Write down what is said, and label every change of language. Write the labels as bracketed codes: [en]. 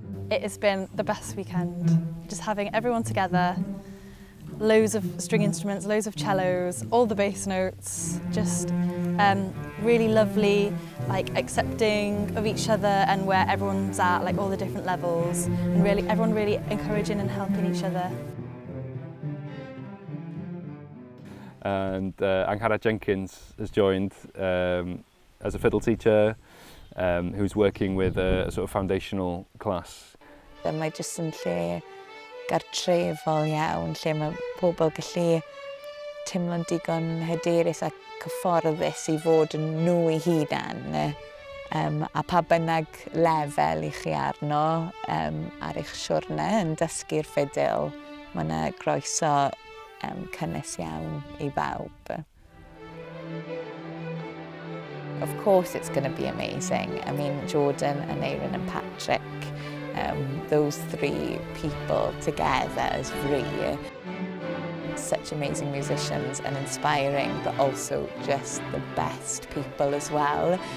[en] It has been the best weekend, just having everyone together, loads of string instruments, loads of cellos, all the bass notes, just really lovely, like accepting of each other and where everyone's at, like all the different levels, and really everyone really encouraging and helping each other. And Angharad Jenkins has joined as a fiddle teacher who's working with a sort of foundational class. [cy] Mae jyst yn lle gartrefol iawn, lle mae pobl gallu teimlo'n digon hyderus a cyfforddus I fod yn nhw I hunan. A pa bynnag lefel I chi arno ar eich siwrne yn dysgu'r ffidil, mae yna groeso cynnes iawn I bawb. [en] Of course it's going to be amazing. I mean, Jordan and Aaron and Patrick, those 3 people together as three, such amazing musicians and inspiring, but also just the best people as well.